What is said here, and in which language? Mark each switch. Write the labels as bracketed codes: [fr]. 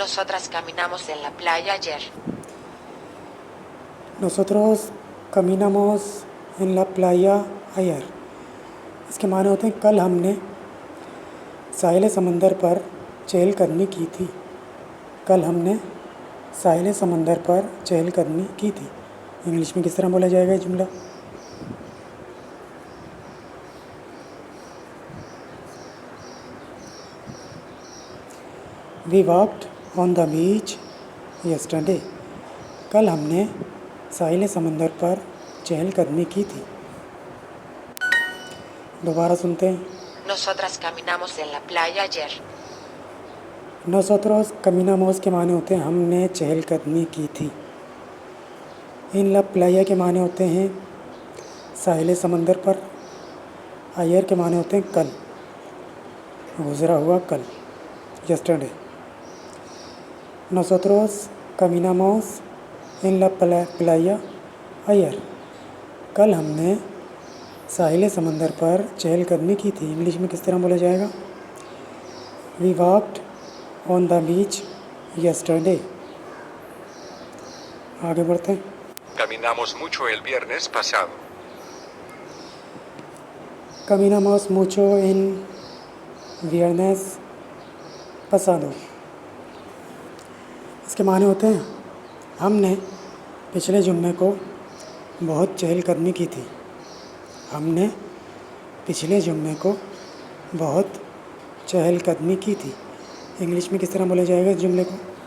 [es] Nosotras caminamos en la playa ayer. Nosotros caminamos en la playa ayer। [hi] इसके माने होते हैं कल हमने साहिल समंदर पर चहलकदमी की थी। कल हमने साहिल समंदर पर चहलकदमी की थी। इंग्लिश में किस तरह बोला जाएगा ये जुमला? [en] We walked on the beach yesterday. [hi] कल हमने साहिल समंदर पर चहलकदमी की थी। दोबारा सुनते हैं। [es] Nosotras caminamos en la playa ayer. नोसोत्रोस कमीनामोस [hi] के माने होते हैं हमने चहलकदमी की थी। [es] इन ला प्लाया [hi] के माने होते हैं साहिल समंदर पर। आयर के माने होते हैं कल, गुज़रा हुआ कल, यस्टरडे। [es] नोसोत्रोस कमीनामोस इन ला प्लाया आयर। [hi] कल हमने साहिल समंदर पर चहलकदमी की थी। इंग्लिश में किस तरह बोला जाएगा? [en] We walked on the beach yesterday. [hi] आगे बढ़ते हैं। [es] Caminamos mucho el viernes pasado. Caminamos mucho en viernes pasado। [hi] इसके माने होते हैं हमने पिछले जुम्मे को बहुत चहलकदमी की थी। हमने पिछले जुम्मे को बहुत चहलकदमी की थी। इंग्लिश में किस तरह बोला जाएगा इस जुमले को?